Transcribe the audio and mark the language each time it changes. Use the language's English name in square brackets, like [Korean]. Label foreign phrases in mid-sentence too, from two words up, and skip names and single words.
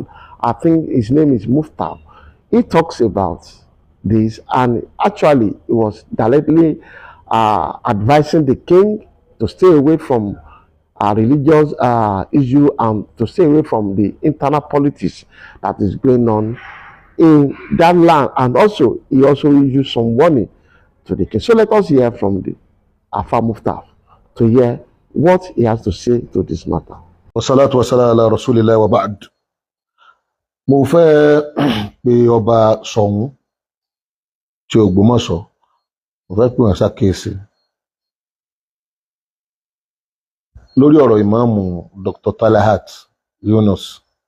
[English] I think his name is Muftab. He talks about this, and actually he was directly advising the king to stay away from religious issue and to stay away from the internal politics that is going on in that land, and also he also used some warning to the king. So let us hear from the Afa Muftab to hear what he has to say to this matter. [Arabic] والصلاة والسلام على رسول الله وبعد. [Yoruba] Mo fẹ́ pe ọba Soun ti Ogbomosho, mo fẹ́ pe wọn ṣàkíyèsí lórí ọ̀rọ̀ ìmáàmù Dr. Talahat Yunus.